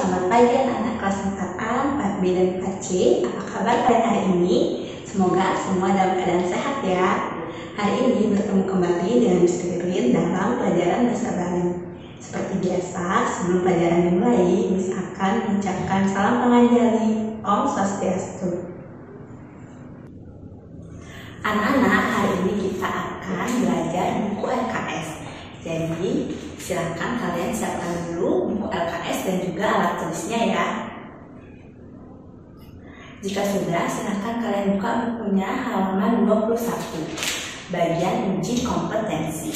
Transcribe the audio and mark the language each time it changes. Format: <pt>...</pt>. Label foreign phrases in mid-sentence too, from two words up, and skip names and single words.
<id>pagi anak-anak kelas 4A, 4B, dan 4C. Apa kabar kalian hari ini? Semoga semua dalam keadaan sehat ya. Hari ini bertemu kembali dengan Miss Ririn dalam pelajaran bahasa Bali. Seperti biasa, sebelum pelajaran dimulai, Miss akan mengucapkan salam penganjali.</id> <ban>Om Swastiastu.</ban> <id>Anak-anak, hari ini kita akan belajar buku LKS. Jadi, silakan kalian siapkan dulu buku LKS dan juga alat tulisnya ya. Jika sudah, silakan kalian buka bukunya halaman 21, bagian uji kompetensi.</id>